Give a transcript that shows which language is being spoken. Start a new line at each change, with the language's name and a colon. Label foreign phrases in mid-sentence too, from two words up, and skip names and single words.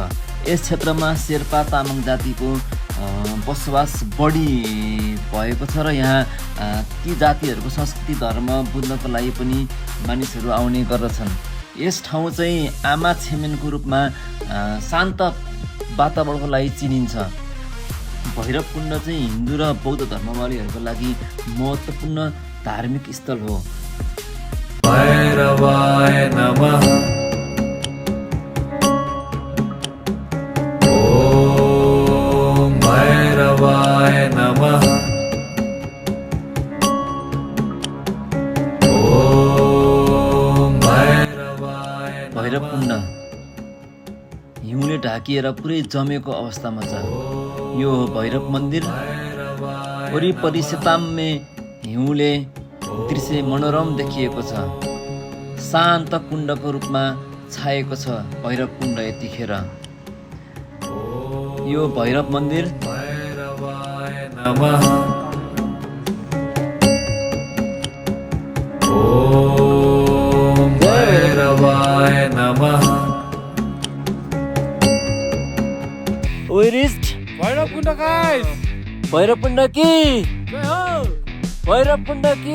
Nepali: यस क्षेत्रमा शेर्पा तामाङ जातिको बसोबास बढी भएको छ र यहाँ ती जातिहरूको संस्कृति धर्म बुझ्नको लागि पनि मानिसहरू आउने गर्दछन्। यस ठाउँ चाहिँ आमा छेमेनको रूपमा शान्त वातावरणको लागि चिनिन्छ। भैरवकुण्ड चाहिँ हिन्दू र बौद्ध धर्मावलम्बीहरूको लागि महत्त्वपूर्ण धार्मिक स्थल हो।
Sanskrit: भैरवाय नमः। ओम भैरवाय नमः। ओम भैरवाय।
Nepali: भैरवकुण्ड हिउँले ढाकिएर पुरै जमेको अवस्थामा छ। यो भैरव मन्दिर वरिपरि सेताम्मे हिउँले दृश्य मनोरम देखिएको छ। शान्त कुण्डको रूपमा छाएको छ भैरवकुण्ड यतिखेर। यो भैरव मन्दिर
Sanskrit: भैरवाय नमः। ओम भैरवाय नमः। ओइरिस्ट
Nepali: भैरवकुण्ड गाइस, भैरवकुण्ड कि जय हो, भैरवकुण्ड कि